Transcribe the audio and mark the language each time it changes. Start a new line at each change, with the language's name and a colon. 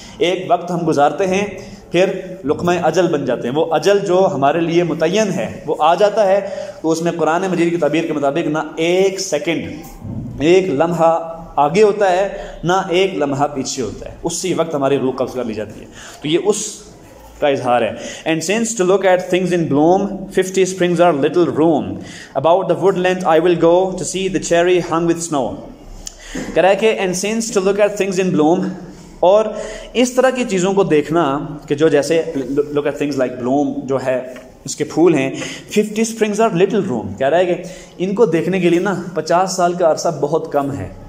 Urdu: ایک وقت ہم گزارتے ہیں, پھر لقمہ اجل بن جاتے ہیں. وہ اجل جو ہمارے لیے متعین ہے وہ آ جاتا ہے, تو اس میں قرآن مجید کی تعبیر کے مطابق نہ ایک سیکنڈ, ایک لمحہ آگے ہوتا ہے, نہ ایک لمحہ پیچھے ہوتا ہے. اسی وقت ہماری روح قبض کر لی جاتی ہے. تو یہ اس کا اظہار ہے.
English: And since to look at things in bloom, 50 springs are little room. About the woodland I will go to see the cherry hung with snow.
Urdu: کہہ رہا ہے کہ
English: and since to look at things in bloom,
Urdu: اور اس طرح کی چیزوں کو دیکھنا کہ جو جیسے
English: look at things like bloom
Urdu: جو ہے اس کے پھول ہیں,
English: 50 springs are little room.
Urdu: کہہ رہا ہے کہ ان کو دیکھنے کے لیے نا 50 سال کا عرصہ بہت کم ہے.